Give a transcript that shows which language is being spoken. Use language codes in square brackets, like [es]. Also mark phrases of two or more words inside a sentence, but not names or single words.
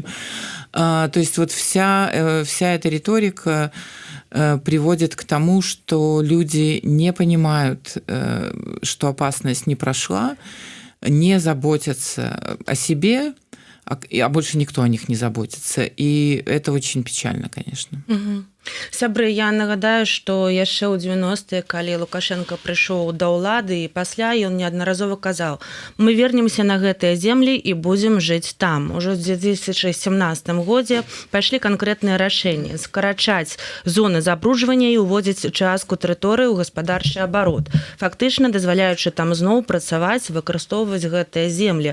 [ru] То есть вот вся эта риторика приводит к тому, что люди не понимают, что опасность не прошла, не заботятся о себе, а больше никто о них не заботится. И это очень печально, конечно. [be] Сябры, я нагадаю, што яшчэ ў 90-е, калі Лукашенко прыйшоў да ўлады, і пасля ён неаднаразова казаў: [ru] мы вернемся [be] на гэтыя землі і будзем жыць там. Ужо ў 2017 годзе пайшлі канкрэтныя рашэнні скарачаць зоны забруджвання і ўводзіць частку тэрыторыі ў гаспадарчы абарот, фактычна дазваляючы там зноў працаваць, выкарыстоўваць гэтыя землі.